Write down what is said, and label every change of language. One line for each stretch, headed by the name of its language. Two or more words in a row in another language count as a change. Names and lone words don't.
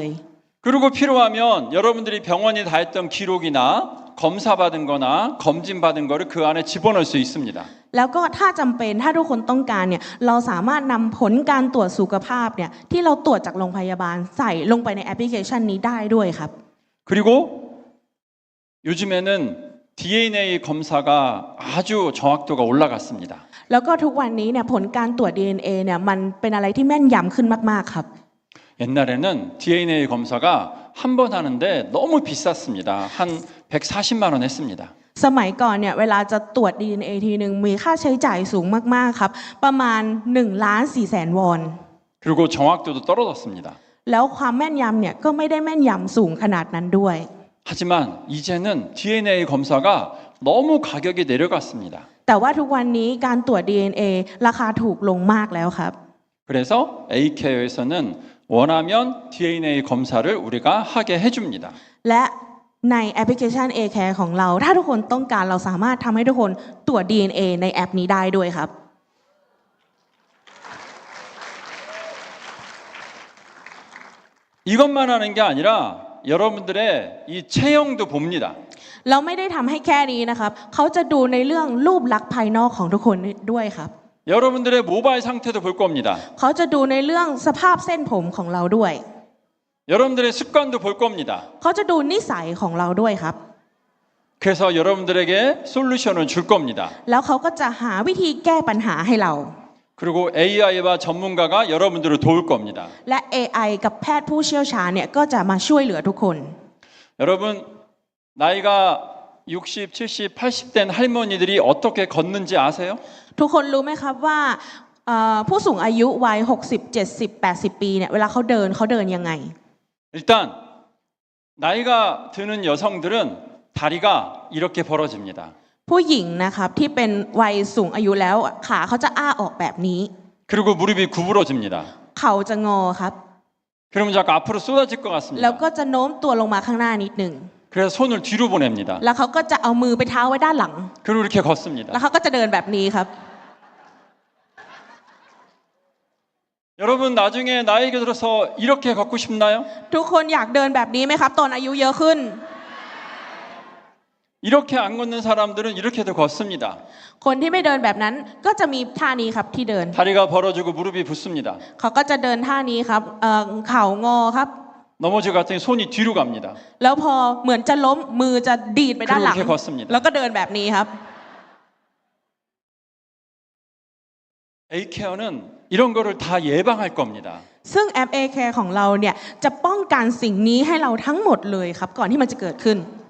Korean: 그리고 필요하면 여러분들이 병원이 다 했던 기록이나 검사 받은 거나 검진 받은 거를 그 안에 집어넣을 수 있습니다.
Thai: แล้วก็ถ้าจำเป็นถ้าทุกคนต้องการเนี่ยเราสามารถนำผลการตรวจสุขภาพเนี่ยที่เราตรวจจากโรงพยาบาลใส่ลงไปในแอปพลิเคชันนี้ได้ด้วยครับ
Korean: 그리고 요즘에는 DNA 검사가 아주 정확도가 올라갔습니다.
Thai: แล้วก็ทุกวันนี้เนี่ยผลการตรวจ DNA เนี่ยมันเป็นอะไรที่แม่นยำขึ้นมากๆครับ
Korean: 옛날에는 DNA 검사가 한 번 하는데 너무 비쌌습니다. 한 140만 원 했습니다.
Thai: สมัยก่อนเนี่ยเวลาจะตรวจ DNA ทีหนึ่งมีค่าใช้จ่ายสูงมากๆครับประมาณ1,400,000 วอน
Korean: 그리고 정확도도 떨어졌습니다.
Thai: แล้วความแม่นยำเนี่ยก็ไม่ได้แม่นยำสูงขนาดนั้นด้วย
Korean: 하지만 이제는 DNA 검사가 너무 가격이 내려갔습니다.
Thai: แต่ว่าทุกวันนี้การตรวจ DNA ราคาถูกลงมากแล้วครับ
Korean: 그래서 A케어에서는 원하면 DNA 검사를 우리가 하게 해줍니다.
Thai: และในแอปพลิเคชัน A-Care ของเราถ้าทุกคนต้องการเราสามารถทำให้ทุกคนตรวจ DNA ในแอปนี้ได้ด้วยครับ
Korean: 이것만 하는 게 아니라 여러분들의 이 체형도 봅니다.
Thai: เราไม่ได้ทำให้แค่นี้นะครับเขาจะดูในเรื่องรูปลักษณ์ภายนอกของทุกคนด้วยครับ
Korean: 여러분들의 모발 상태도 볼 겁니다.
Thai: เขาจะดูในเรื่องสภาพเส้นผมของเราด้วย
Korean: 여러분들의 습관도 볼 겁니다.
Thai: เขาจะดูนิสัยของเราด้วยครับ
Korean: 그래서 여러분들에게 솔루션을 줄 겁니다.
Thai: แล้วเขาก็จะหาวิธีแก้ปัญหาให้เรา
Korean: 그리고 AI와 전문가가 여러분들을 도울 겁니다.
Thai: และ AI กับแพทย์ผู้เชี่ยวชาญเนี่ยก็จะมาช่วยเหลือทุกคน
Korean: 여러분 나이가 60, 70, 80된 할머니들이 어떻게 걷는지 아세요?
Thai: ทุกคนรู้ไหมครับว่าผู้สูงอายุวัย60, 70, 80 ปีเนี่ยเวลาเขาเดินยังไง
Korean: 일단 나이가 드는 여성들은 다리가 이렇게 벌어집니다.
Thai: ผู้หญิงนะครับที่เป็นวัยสูงอายุแล้วขาเขาจะอ้าออกแบบนี้
Korean: 그리고 무릎이 구부러집니다.
Thai: เข่าจะงอครับ
Korean: 그러면 자꾸 앞으로 쏟아질 것
Thai: แล้ว
Korean: 같습니다.
Thai: ก็จะโน้มตัวลงมาข้างหน้านิดหนึ่ง
Korean: 그래서 손을 뒤로 보냅니다.
Thai: แล้วเขาก็จะเอามือไปเท้าไว้ด้านหลัง
Korean: 그리고 이렇게 걷습니다.
Thai: แล้วเขาก็จะเดินแบบนี้ครับ
Korean: 여러분 나중에 나이가 들어서 이렇게 걷고 싶나요?
Thai: ทุกคนอยากเดินแบบนี้ไหมครับตอนอายุเยอะขึ้น
Korean: 이렇게 안 걷는 사람들은 이렇게도 걷습니다.
Thai: คนที่ไม่เดินแบบนั้นก็จะมีท่านี้ครับที่เดิน
Korean: 다리가 벌어지고 무릎이 붓습니다.
Thai: เขาก็จะเดินท่านี้ครับเข่างอครับ
Korean: 넘어질 것 같으니 손이 뒤로 갑니다.
Thai: แล้วพอเหมือนจะล้มมือจะดีดไปด้านหลัง
Korean: 그렇게 걷습니다.
Thai: แล้วก็เดินแบบนี้ครับ
Korean: A케어는 이런 거를 다 예방할 겁니다.
Thai: ซึ่งแอป A-Care ของเราเนี่ยจะป้องกันสิ่งนี้ให้เราทั้งหมดเลยครับก่อนที่มันจะเกิดขึ้น